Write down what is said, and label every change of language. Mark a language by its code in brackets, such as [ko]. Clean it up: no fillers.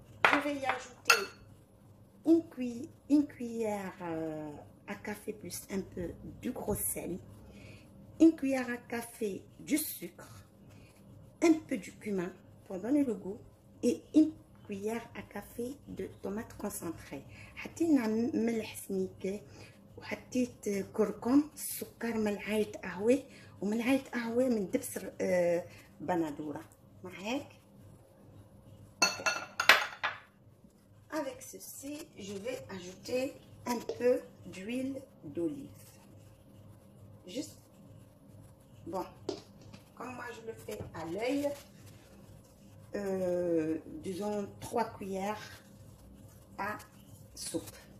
[fr] Je vais y ajouter une cuillère à café plus un peu du gros sel, une cuillère à café du sucre, un peu du cumin pour donner le goût et une cuillère à café de tomate concentrée. [ar] حطينا ملح سميكة وحطيت كركم، سكر، ملعقة قهوة وملعقة قهوة من دبس بندورة معاك. [fr] Avec ceci, je vais ajouter un peu d'huile d'olive. Juste, bon, comme moi je le fais à l'œil, disons 3 cuillères à soupe.